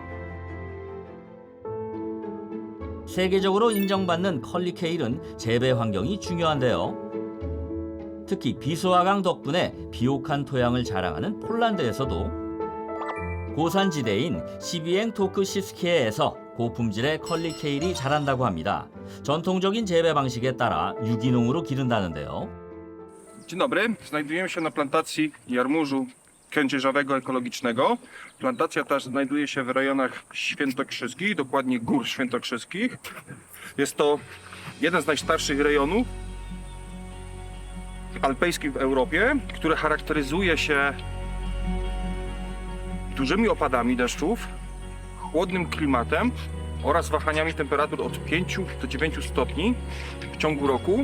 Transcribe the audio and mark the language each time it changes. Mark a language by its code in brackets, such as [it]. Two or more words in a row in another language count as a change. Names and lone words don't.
[ko] 세계적으로 인정받는 컬리 케일은 재배 환경이 중요한데요. 특히 비수화강 덕분에 비옥한 토양을 자랑하는 폴란드에서도 고산지대인 시비엥토크시스키에에서 고품질의 컬리 케일이 자란다고 합니다. 전통적인 재배 방식에 따라 유기농으로 기른다는데요. [pl] Dzień dobry, znajdujemy się na plantacji jarmużu kędzierzawego ekologicznego. Plantacja ta znajduje się w rejonach świętokrzyskich, dokładnie Gór Świętokrzyskich. Jest to jeden z najstarszych rejonów alpejskich w Europie, który charakteryzuje się dużymi opadami deszczów, chłodnym klimatem oraz wahaniami temperatur od 5 do 9 stopni w ciągu roku.